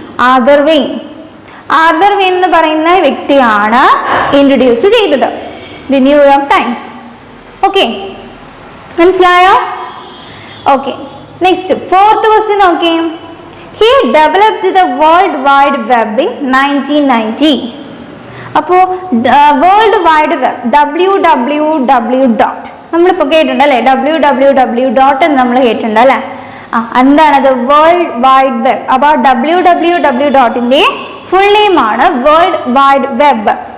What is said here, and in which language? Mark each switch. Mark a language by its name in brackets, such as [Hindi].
[Malayalam] ARTHURWYNNE, Arthur vein എന്ന് പറയുന്ന വ്യക്തിയാണ് ഇൻട്രൊഡ്യൂസ് ചെയ്തത് ദി ന്യൂയോർക്ക് ടൈംസ്. ഓക്കെ, മനസ്സിലായോ? ഓക്കെ, നെക്സ്റ്റ് 4th ക്വസ്റ്റ്യൻ നോക്കി. [English] He developed the World Wide Web in 1990. [Malayalam] അപ്പോൾ വേൾഡ് വൈഡ് വെബ് WWW നമ്മളിപ്പോൾ കേട്ടിട്ടുണ്ടല്ലേ, www. എന്ന് നമ്മൾ കേട്ടിട്ടുണ്ട് അല്ലേ. എന്താണത്? World wide web. അപ്പോൾ www. ഫുൾ നെയിം ആണ് വേൾഡ് വൈഡ് വെബ്.